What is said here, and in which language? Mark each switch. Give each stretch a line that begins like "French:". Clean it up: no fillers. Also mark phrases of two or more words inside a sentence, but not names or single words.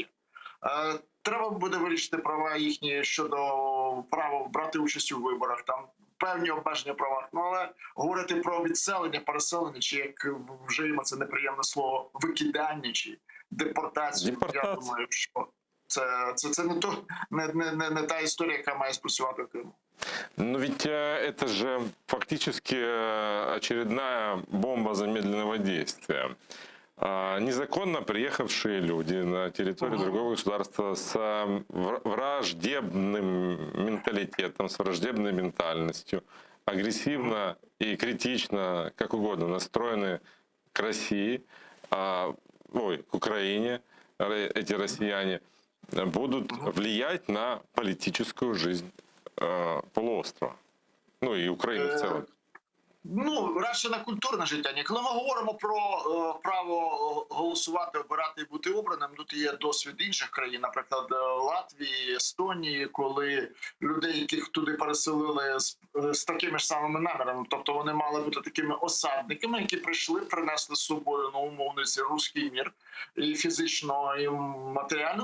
Ukrainian: Треба буде вирішити права їхні щодо права брати участь у виборах, там певні обмеження права. Але говорити про відселення, переселення, чи як вжиємо це неприємне слово, викидання чи депортацію, я думаю, що це не та історія, яка має спрацювати в Криму.
Russian: Но ведь это же фактически очередная бомба замедленного действия. Незаконно приехавшие люди на территорию другого государства с враждебным менталитетом, с враждебной ментальностью, агрессивно и критично, как угодно, настроены к России, к Украине, эти россияне, будут влиять на политическую жизнь полуострова, и Украины в целом.
Ukrainian: Радше на культурне життя. Коли ми говоримо про право голосувати, обирати і бути обраним, тут є досвід інших країн, наприклад, Латвії, Естонії, коли людей, яких туди переселили з такими ж самими намірами, тобто вони мали бути такими осадниками, які прийшли, принесли з собою, умовно, цей руський мір, і фізично, і матеріально.